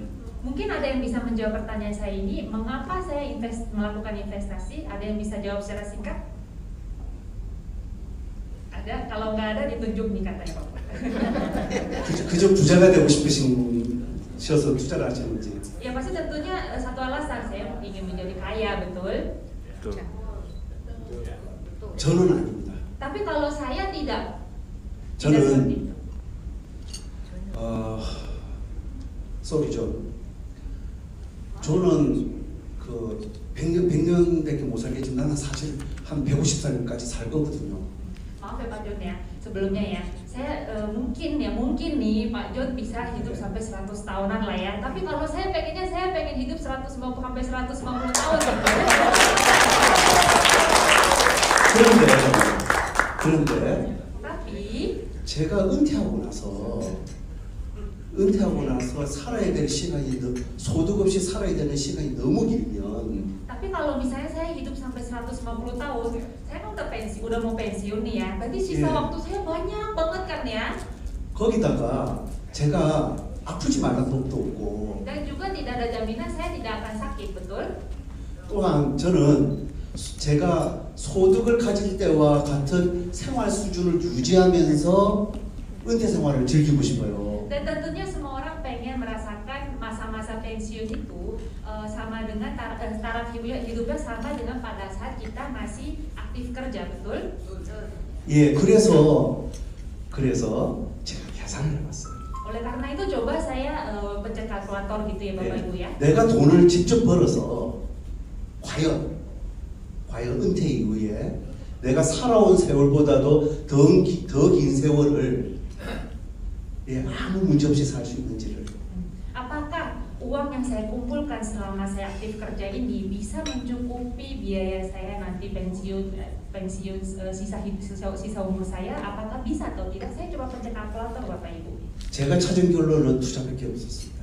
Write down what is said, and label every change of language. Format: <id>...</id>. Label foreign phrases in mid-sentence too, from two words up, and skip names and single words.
<id>Mungkin ada yang bisa menjawab pertanyaan saya ini, mengapa saya melakukan investasi? Ada yang bisa jawab secara singkat? Ada? Kalau nggak ada ditunjuk nih katanya Pak.</id> <ko>그저 부자가 되고 싶으셔서 투자를 하시는지.</ko> <id>Ya pasti tentunya satu alasan saya ingin menjadi kaya, betul?</id> <ko>저는 아닙니다.</ko> <id>Tapi kalau saya tidak seperti</id> <ko>저는</ko> <id>itu.</id> <ko>쏘리죠. 저는 그 100년밖에 못 살겠지만 나는 사실 한 150살까지 살 거거든요.</ko> <id>Maaf ya Pak John ya, sebelumnya ya, saya mungkin nih Pak John bisa hidup sampai 100 tahunan lah ya. Tapi kalau saya pengen hidup 150 sampai 150 tahun.</id> <ko>그런데</ko> <id>Tapi</id> <ko>제가 은퇴하고 나서 살아야 될 시간이 소득 없이 살아야 되는 시간이 너무 길면</ko> <id>Tapi kalau misalnya saya hidup sampai 150 tahun, saya kan udah mau pensiun nih ya. Berarti sisa waktu saya banyak banget kan ya.</id> <ko>거기다가 제가 아프지 말란 법도 없고</ko> <id>Dan juga tidak ada jaminan saya tidak akan sakit, betul?</id> <ko>또한 저는 제가 소득을 가질 때와 같은 생활 수준을 유지하면서 은퇴 생활을 즐기고 싶어요.</ko> <id>Dan tentunya semua orang pengen merasakan masa-masa pensiun itu sama dengan taraf hidupnya sama dengan pada saat kita masih aktif kerja, betul?</id> <ko>예, 그래서 제가 계산을 해봤어요.</ko> <id>Oleh karena itu coba saya pencet kalkulator gitu ya Bapak Ibu ya.</id> <ko>내가 돈을 직접 벌어서 과연 은퇴 이후에 내가 살아온 세월보다도 더 긴 세월을 아무 문제 없이 살 수 있는지를.</ko> <id>Apakah uang yang saya kumpulkan selama saya aktif kerja ini bisa mencukupi biaya saya nanti pensiun sisa umur saya? Apakah bisa atau tidak? Saya coba pencet kalkulator Bapak Ibu.</id> <ko>제가 찾은 결론은 투자밖에 없었습니다.</ko>